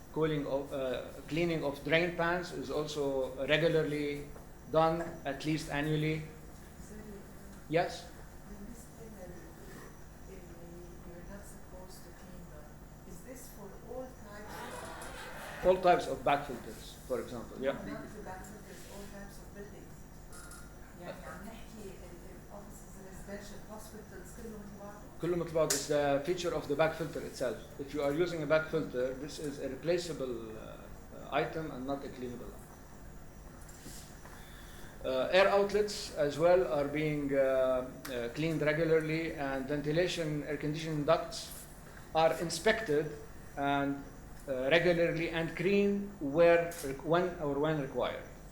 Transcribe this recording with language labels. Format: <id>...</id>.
<en>Cleaning of drain pans is also regularly done, at least annually. Yes? You're not supposed to clean them. Is this for all types? All types of back filters, for example. Yeah. Not the back filters, all types of buildings.</en> <ar>يعني عم نحكي</ar> <en>offices, residential, hospitals,</en> <ar>كلهم تبعهم. كله مثل بعض</ar> <en>is the feature of the back filter itself. If you are using a back filter, this is a replaceable item and not a cleanable item. Air outlets as well are being cleaned regularly, and ventilation air conditioning ducts are inspected and regularly and cleaned when required.</en>